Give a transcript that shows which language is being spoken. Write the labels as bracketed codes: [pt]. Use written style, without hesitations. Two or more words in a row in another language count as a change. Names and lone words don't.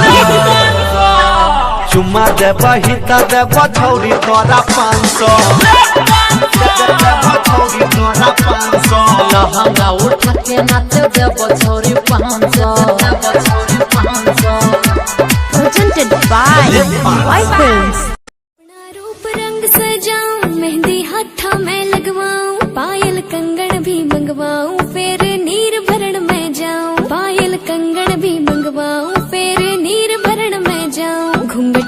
[bho] चुम्मा देबो ही त देबो छौरी तोरा 500 देबो छौरी तोरा 500 लहंगा उठा के नाच देबो छौरी 500 देबो छौरी 500 [en] presented by White Films. [raj] अपना रूप रंग सजाऊं मेहंदी हाथा में लगवाऊं पायल कंगन भी मंगवाऊं फिर नीर भरण में जाऊं पायल कंगन भी मंगवाऊं फिर नीर भरण में जाऊं